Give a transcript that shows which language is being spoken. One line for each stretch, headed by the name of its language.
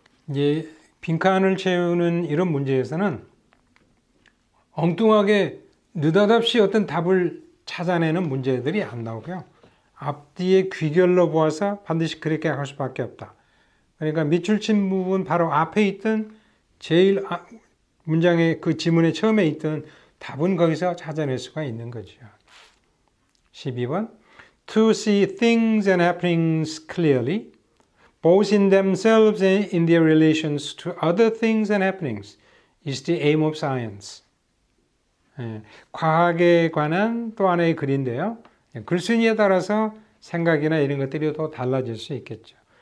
Korean: 이제 빈칸을 채우는 이런 문제에서는 엉뚱하게 느닷없이 어떤 답을 찾아내는 문제들이 안 나오고요. 앞뒤에 귀결로 보아서 반드시 그렇게 할 수밖에 없다. 그러니까 밑줄 친 부분 바로 앞에 있던 제일 문장의 그 지문의 처음에 있던 답은 거기서 찾아낼 수가 있는 거죠.
English: 12번 To see things and happenings clearly, both in themselves and in their relations to other things and happenings, is the aim of science.
Korean: 과학에 관한 또 하나의 글인데요. 글쓴이에 따라서 생각이나 이런 것들이 또 달라질 수 있겠죠.